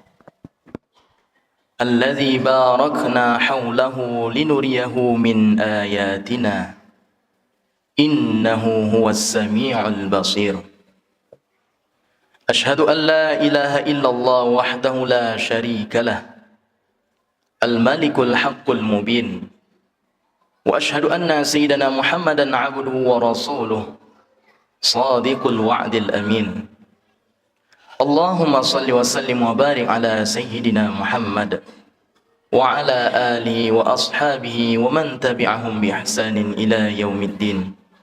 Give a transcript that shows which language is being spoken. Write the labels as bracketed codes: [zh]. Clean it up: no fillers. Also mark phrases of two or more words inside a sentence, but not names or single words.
[ar] الذي باركنا حوله لنريه من آياتنا إنه هو السميع البصير. أشهد أن لا إله إلا الله وحده لا شريك له، الملك الحق المبين، وأشهد أن سيدنا محمدا عبده ورسوله صادق الوعد الأمين. اللهم صل وسلم وبارك على سيدنا محمد وعلى آله وأصحابه ومن تبعهم بإحسان إلى يوم الدين.